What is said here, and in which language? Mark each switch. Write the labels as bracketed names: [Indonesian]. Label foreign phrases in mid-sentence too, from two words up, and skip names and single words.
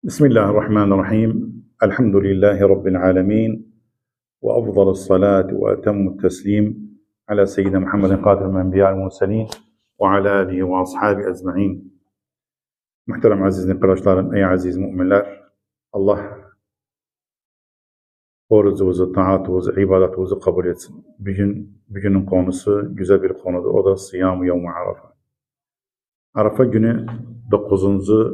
[Arabic] بسم الله الرحمن الرحيم. الحمد لله رب العالمين، وأفضل الصلاة وأتم التسليم على سيدنا محمد قاتل الأنبياء والمرسلين وعلى آله وأصحابه أجمعين. [Turkish] Muhterem aziz arkadaşlarım, ey aziz müminler, Allah orucumuzu, taatımızı, ibadetimizi kabul etsin. Bugünün konusu güzel bir konudur. O da Siyam-ı Yevm-i Arafa. Arafa günü 9.